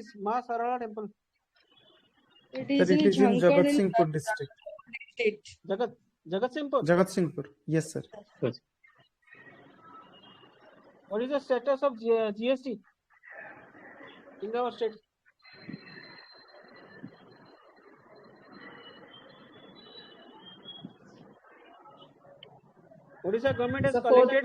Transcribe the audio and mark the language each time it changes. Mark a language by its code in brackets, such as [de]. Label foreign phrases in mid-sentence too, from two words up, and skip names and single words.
[en] Ma Sarana Temple. It Sir, is it in is in Jharkhand Jagatsinghpur district. state. Jagatsinghpur. Jagatsinghpur. Yes, sir. What is the status of GST in our state? Odisha government has collected.